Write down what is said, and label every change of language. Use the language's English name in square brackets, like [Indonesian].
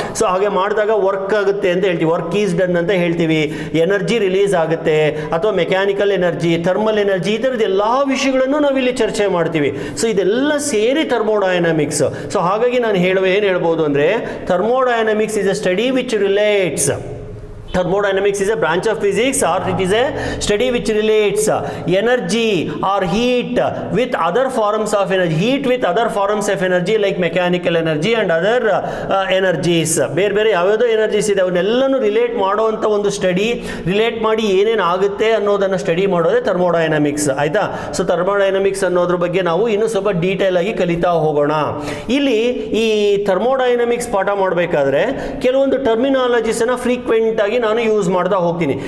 [Kannada] So ಹಾಗೆ ಮಾಡಿದಾಗ work ಆಗುತ್ತೆ ಅಂತ ಹೇಳ್ತೀವಿ, [English] work is done [Kannada] ಅಂತ ಹೇಳ್ತೀವಿ. ಎನರ್ಜಿ ರಿಲೀಸ್ ಆಗುತ್ತೆ, ಅಥವಾ ಮೆಕ್ಯಾನಿಕಲ್ ಎನರ್ಜಿ, ಥರ್ಮಲ್ ಎನರ್ಜಿ, ಈ ಥರದ ಎಲ್ಲ ವಿಷಯಗಳನ್ನು ನಾವಿಲ್ಲಿ ಚರ್ಚೆ ಮಾಡ್ತೀವಿ. ಸೊ ಇದೆಲ್ಲ ಸೇರಿ ಥರ್ಮೋಡೈನಮಿಕ್ಸ್. ಸೊ ಹಾಗಾಗಿ ನಾನು ಏನು ಹೇಳ್ಬೋದು ಅಂದರೆ, [English] Thermodynamics is a study which relates. Thermodynamics is a branch of physics, or it is a study which relates energy or heat with other forms of energy, heat with other forms of energy like mechanical energy and other energies. [Kannada] ಬೇರೆ ಯಾವ್ಯಾವುದೋ energies ಇದೆ, ಅವನ್ನೆಲ್ಲನೂ relate ಮಾಡುವಂಥ ಒಂದು study, relate ಮಾಡಿ ಏನೇನು ಆಗುತ್ತೆ ಅನ್ನೋದನ್ನು study ಮಾಡೋದೇ thermodynamics. ಆಯಿತಾ. ಸೊ ಥರ್ಮೋಡೈನಮಿಕ್ಸ್ ಅನ್ನೋದ್ರ ಬಗ್ಗೆ ನಾವು ಇನ್ನೂ ಸ್ವಲ್ಪ ಡೀಟೇಲ್ ಆಗಿ ಕಲಿತಾ ಹೋಗೋಣ. ಇಲ್ಲಿ ಈ ಥರ್ಮೋಡೈನಮಿಕ್ಸ್ ಪಾಠ ಮಾಡಬೇಕಾದ್ರೆ ಕೆಲವೊಂದು ಟರ್ಮಿನಾಲಜೀಸನ್ನು ಫ್ರೀಕ್ವೆಂಟ್ ಆಗಿ ನಾನು ಯೂಸ್ ಮಾಡ್ತಾ ಹೋಗ್ತೀನಿ.